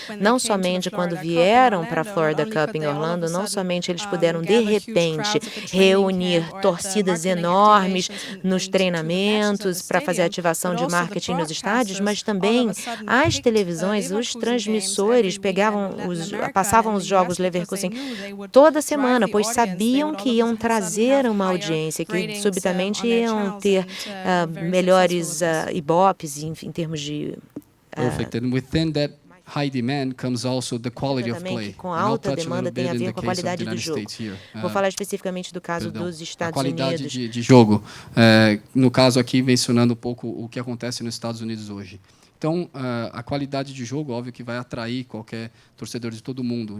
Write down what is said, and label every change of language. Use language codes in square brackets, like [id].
[pt] Não somente quando vieram para a Florida Cup em Orlando, não somente eles puderam, de repente, reunir torcidas enormes nos treinamentos para fazer ativação de marketing nos estádios, mas também as televisões, os transmissores passavam os jogos Leverkusen toda semana, pois sabiam que iam trazer uma audiência, que subitamente iam ter melhores ibopes em termos de... [en] Perfect. And within that high demand comes also the quality of play. [pt] Com alta demanda tem a ver com a qualidade do jogo. Vou falar especificamente do caso dos Estados Unidos. A qualidade de jogo. No caso aqui, mencionando um pouco o que acontece nos Estados Unidos hoje. Então, a qualidade de jogo, óbvio que vai atrair qualquer torcedor de todo mundo.